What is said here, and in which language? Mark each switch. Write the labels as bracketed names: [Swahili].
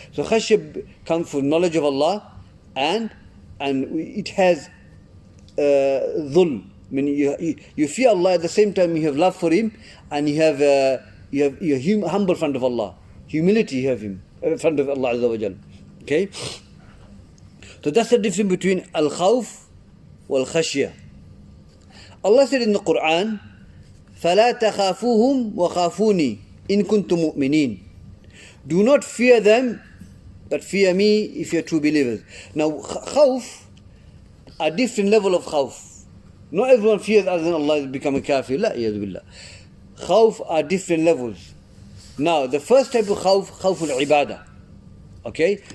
[English] So khashiyah comes from knowledge of Allah and it has dhul. I mean, you fear Allah at the same time you have love for Him and you're humble in front of Allah. Humility you have Him in front of Allah Azza wa Jal. Okay? So that's the difference between al-khawf wal-khashiyah. Allah said in the Quran, [Arabic] فَلَا تَخَافُوهُمْ وَخَافُونِي إِن كُنتُم مُؤْمِنِينَ. [English] Do not fear them, but fear me if you're true believers. Now, khawf, a different level of khawf. Not everyone fears other than Allah is become a kafir. La iyadu billah. Khawf are different levels. Now, the first type of khawf, khawful ibadah. Okay?